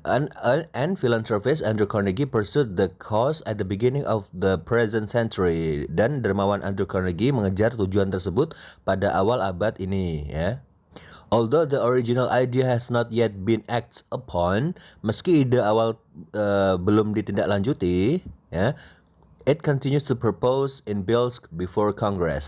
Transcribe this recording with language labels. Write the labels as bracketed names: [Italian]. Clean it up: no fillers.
[English] And philanthropist Andrew Carnegie pursued the cause at the beginning of the present century. [Indonesian] Dan dermawan Andrew Carnegie mengejar tujuan tersebut pada awal abad ini ya. [English] Although the original idea has not yet been acted upon, [Indonesian] meski ide awal belum ditindaklanjuti ya, [English] it continues to propose in bills before Congress.